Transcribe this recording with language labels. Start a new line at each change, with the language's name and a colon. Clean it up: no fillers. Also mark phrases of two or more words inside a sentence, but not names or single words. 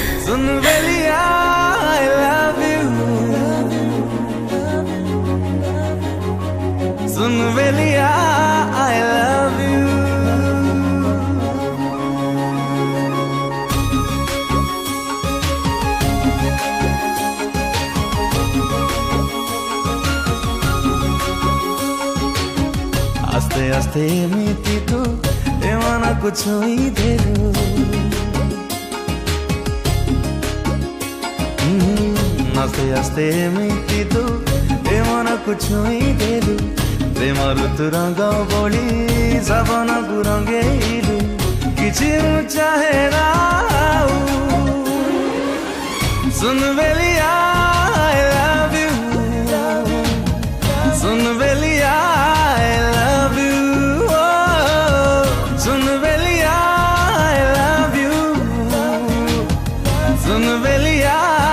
Hindi: सुन बेलिया
English: I love you,
Hindi: सुन बेलिया
English: I love you।
Odia: ଆସ୍ତେ ଆସ୍ତେ ଏମିତି ତୁ ଏମାନକୁ ଛୋଇଦେଲୁ, ଆସ୍ତେ ଆସ୍ତେ ଏମିତି ତୁ ଏମାନକୁ ଛୋଇଦେଲୁ। ପ୍ରେମ ଋତୁ ରଙ୍ଗ ବୋଲି ସପନାକୁ ରଙ୍ଗେଇଲୁ, କିଛି ଚାହେଁନା
Hindi: सुन बेलिया
English: I love you,
Hindi: सुन बेलिया
English: I love you,
Hindi: सुन बेलिया
English: I love you,
Hindi: सुन बेलिया